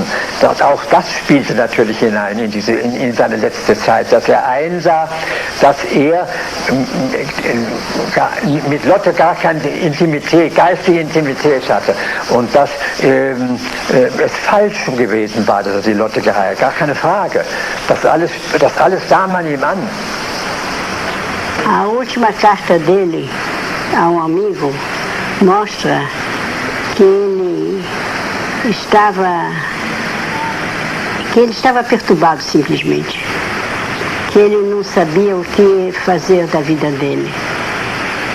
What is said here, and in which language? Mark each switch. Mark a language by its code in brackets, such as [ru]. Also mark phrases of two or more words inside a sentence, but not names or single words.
[de] Auch das spielte natürlich hinein in seine letzte Zeit, dass er einsah, dass er mit Lotte gar keine Intimität, geistige Intimität hatte und dass es falsch gewesen war, dass er die Lotte geheiratet hat, gar keine Frage. Das alles sah man ihm an. [pt] A última carta dele a amigo mostra que ele estava perturbado simplesmente, que ele não sabia o que fazer da vida dele.